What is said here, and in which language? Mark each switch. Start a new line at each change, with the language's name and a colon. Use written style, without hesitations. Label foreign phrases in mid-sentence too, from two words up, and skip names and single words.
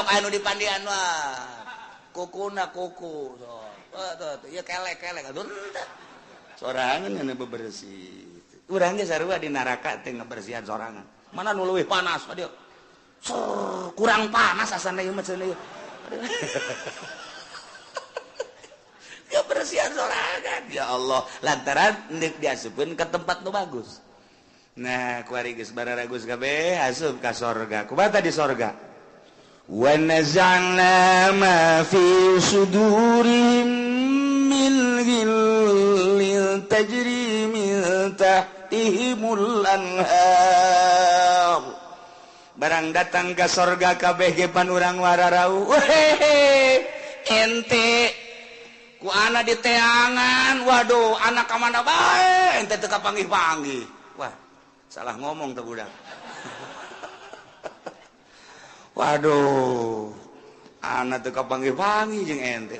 Sundanese: anu di pandian wah kukuna kuku tuh ya kelek aduh sorangan anu bebersih urang ge sarua di neraka teh ngabersihan sorangan mana nu leuwih panas adieu kurang panas asana ieu mah cenah ieu ngabersihan sorangan ya Allah lantaran neuk diasupkeun ke tempat nu bagus. Nah, kuari geus bararagus kabeh asup ka sorga. Kumaha di sorga?
Arabic: ونزلنا ما في صدورهم من غل تجري من تحتهم الأنهار.
Sundanese: Barang datang ka sorga kabeh ge pan urang wararau. Ente ku ana di teangan. Waduh, anak ka mana bae ente teu kapanggih-panggih. Wah, salah ngomong tuh budak. Waduh, anak tuh kapanggih-panggih jeung ente.